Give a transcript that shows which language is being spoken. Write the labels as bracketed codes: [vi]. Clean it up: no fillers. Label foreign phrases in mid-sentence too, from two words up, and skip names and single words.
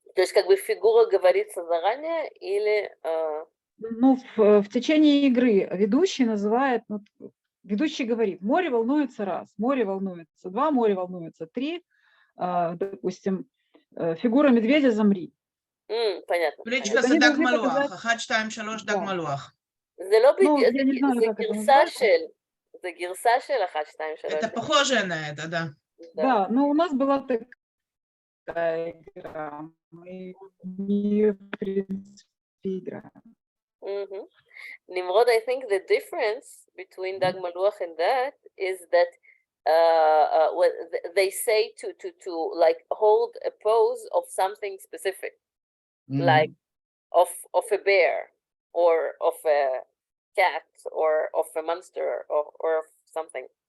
[ru] То есть как бы фигура говорится заранее или... Ну, в течение игры ведущий называет, ведущий говорит, море волнуется раз, море волнуется два, море волнуется три, допустим, фигура медведя замри. Понятно. [he] Бричка זה דג מלוח, 1, 2, 3 דג מלוח. זה לא [ru] Ну, [he] בדיוק, [ru] я не знаю, как это [he] זה גרסה של 1, 2, 3. [ru] Это похоже на это, да. Да, но у нас была такая игра, мы не, в принципе, играем. [en] Nimrod, I think the difference between Dag Maluach and that is that what they say to like hold a pose of something specific, like of a bear or of a cat or of a monster or of something.